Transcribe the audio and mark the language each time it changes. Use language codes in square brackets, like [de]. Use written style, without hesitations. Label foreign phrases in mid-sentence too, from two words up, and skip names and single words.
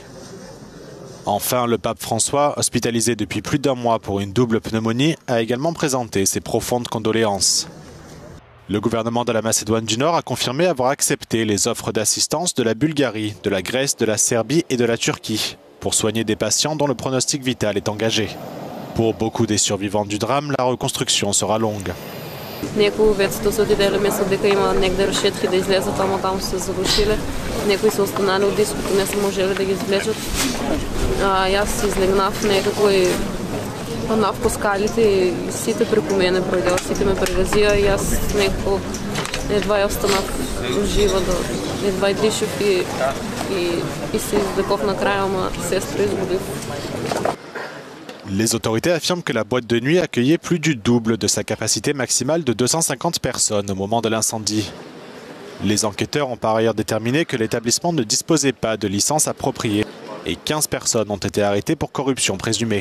[fr] Enfin, le pape François, hospitalisé depuis plus d'un mois pour une double pneumonie, a également présenté ses profondes condoléances. Le gouvernement de la Macédoine du Nord a confirmé avoir accepté les offres d'assistance de la Bulgarie, de la Grèce, de la Serbie et de la Turquie pour soigner des patients dont le pronostic vital est engagé. Pour beaucoup des survivants du drame, la reconstruction sera longue. [mk] Някои ветцата са отидели, мислят дека има негде решетки да излезат, ама там са се зарушили. Някои са останали от диското, не са можели да ги извлечат. И аз излегнах некако и паднах по скалите и сите преко мене пройдела, сите ме прегазија и аз некако едва ја останах жива, едва и дишав и се издекох накрая, ама сестра изгубих. [fr] Les autorités affirment que la boîte de nuit accueillait plus du double de sa capacité maximale de 250 personnes au moment de l'incendie. Les enquêteurs ont par ailleurs déterminé que l'établissement ne disposait pas de licence appropriée et 15 personnes ont été arrêtées pour corruption présumée.